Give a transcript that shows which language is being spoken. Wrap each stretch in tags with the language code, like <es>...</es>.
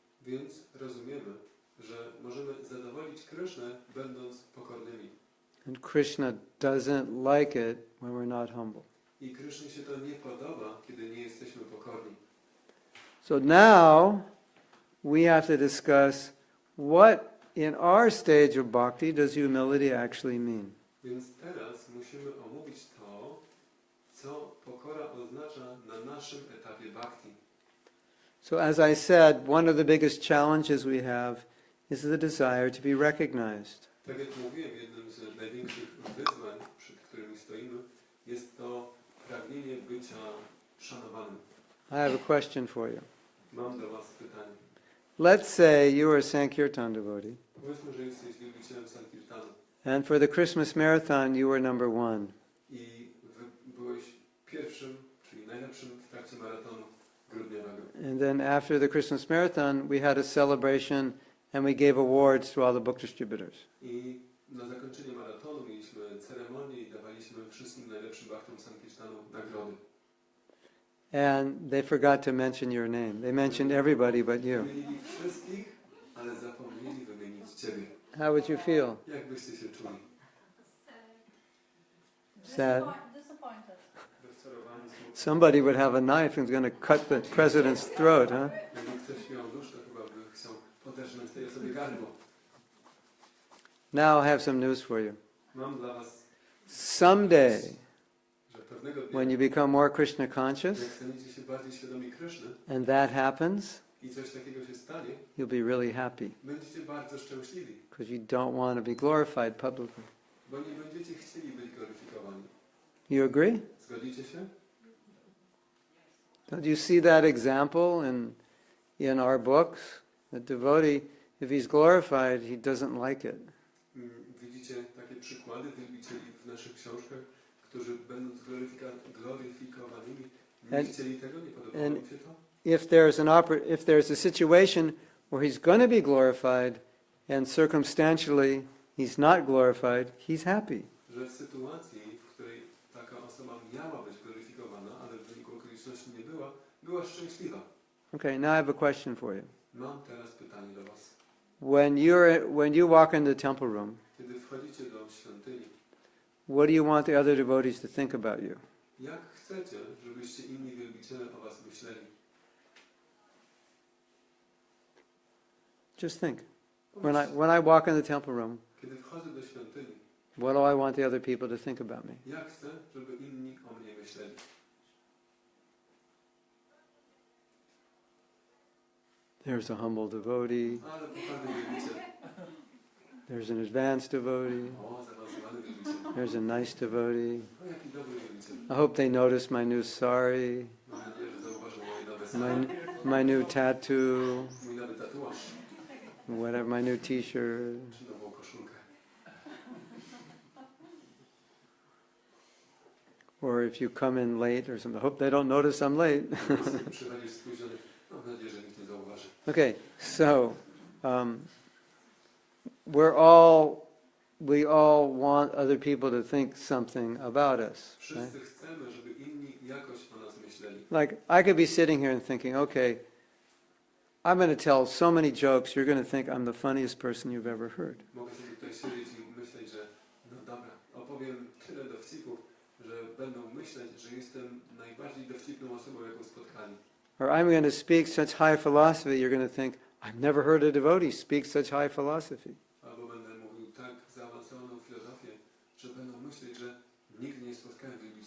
<pl>Więc rozumiemy, że możemy zadowolić Krysznę, będąc pokornymi.</pl> <en>And Krishna doesn't like it when we're not humble.</en> <pl>I Krysznie się to nie podoba, kiedy nie jesteśmy pokorni.</pl> <en>So now we have to discuss what in our stage of bhakti does humility actually mean.</en> <pl>Więc teraz musimy omówić to, co pokora oznacza na naszym etapie bhakti.</pl> <en>So as I said, one of the biggest challenges we have is the desire to be recognized.</en> <pl>Tak jak mówiłem, jednym z największych wyzwań, przed którymi stoimy, jest to pragnienie bycia szanowanym.</pl> <en>I have a question for you.</en> <pl>Mam do Was pytanie.</pl> <en>Let's say you are a Sankirtan devotee,</en> <pl>Powiedzmy, że jesteś wielbicielem Sankirtanu</pl> <en>and for the Christmas marathon you were number one.</en> <pl>i byłeś pierwszym, czyli najlepszym w trakcie maratonu grudniowego.</pl> <en>And then after the Christmas marathon we had a celebration and we gave awards to all the book distributors.</en> <pl>I na zakończenie maratonu mieliśmy ceremonię i dawaliśmy wszystkim najlepszym bhaktom Sankirtanu nagrody.</pl> <en>And they forgot to mention your name. They mentioned everybody but you.</en> <pl>Wymienili wszystkich, ale zapomnieli wymienić Ciebie.</pl> <en>How would you feel?</en> <pl>Jak byście się czuli?</pl> <en>Sad. Disappointed.</en> <pl>Rozczarowani są.</pl> <en>Somebody would have a knife and was going to cut the president's throat, huh?</en> <pl>Jakby ktoś miał nóż, to chyba by chciał poderżnąć tej osobie gardło.</pl> <en>Now I have some news for you.</en> <pl>Mam dla Was,</pl> <en>Someday,</en> <pl>że pewnego dnia,</pl> <en>when you become more Krishna conscious,</en> <pl>jak staniecie się bardziej świadomi Kryszny</pl> <en>and that happens,</en> <pl>i coś takiego się stanie,</pl> <en>you'll be really happy</en> <pl>będziecie bardzo szczęśliwi,</pl> <en>because you don't want to be glorified publicly.</en> <pl>bo nie będziecie chcieli być gloryfikowani.</pl> <en>You agree?</en> <pl>Zgodzicie się?</pl> <en>Don't you see that example in our books? The devotee, if he's glorified, he doesn't like it.</en> <pl>Widzicie takie przykłady wielbicieli w naszych książkach, którzy będąc gloryfikowanymi, nie chcieli tego, nie podobało im się to?</pl> <en>If there's a situation where he's going to be glorified and circumstantially he's not glorified, he's happy.</en> <pl>Że w sytuacji, w której taka osoba miała być gloryfikowana, ale w wyniku okoliczności nie była szczęśliwa.</pl> <en>Okay, now I have a question for you.</en> <pl>Mam teraz pytanie do Was.</pl> <en>When you walk in the temple room,</en> <pl>Kiedy wchodzicie do świątyni,</pl> <en>what do you want the other devotees to think about you?</en> <pl>jak chcecie, żebyście inni wielbiciele o Was myśleli?</pl> <en>Just think. When I walk in the temple room,</en> <pl>Kiedy wchodzę do świątyni,</pl> <en>what do I want the other people to think about me?</en> <pl>jak chcę, żeby inni o mnie myśleli?</pl> <en>There's a humble devotee.</en> <pl>Ale pokorny wielbiciel.</pl> <en>There's an advanced devotee.</en> <pl>O, zaawansowany wielbiciel.</pl> <en>There's a nice devotee.</en> <pl>O, jaki dobry wielbiciel.</pl> <en>I hope they notice my new sari,</en> <pl>Mam nadzieję, że zauważą moje nowe sary,</pl> <en>my new tattoo,</en> <pl>mój nowy tatuaż,</pl> <en>whatever, my new t-shirt.</en> <pl>czy nową koszulkę.</pl> <en>Or if you come in late or something, I hope they don't notice I'm late.</en> <pl>Jeśli przychodzisz spóźniony, mam nadzieję, że nikt nie zauważy.</pl> <en>Okay, so we all want other people to think something about us. Right?</en> <pl>Wszyscy chcemy, żeby inni jakoś o nas myśleli.</pl> <en>Like I could be sitting here and thinking, okay, I'm going to tell so many jokes, you're going to think I'm the funniest person you've ever heard.</en> <pl>Mogę sobie tutaj siedzieć i myśleć, że no dobra, opowiem tyle dowcipów, że będą myśleć, że jestem najbardziej dowcipną osobą, jaką spotkali.</pl> <en>Or I'm going to speak such high philosophy, you're going to think, I've never heard a devotee speak such high philosophy.</en> <pl>Albo będę mówił tak zaawansowaną filozofię, że będą myśleć, że nigdy nie spotkałem</pl>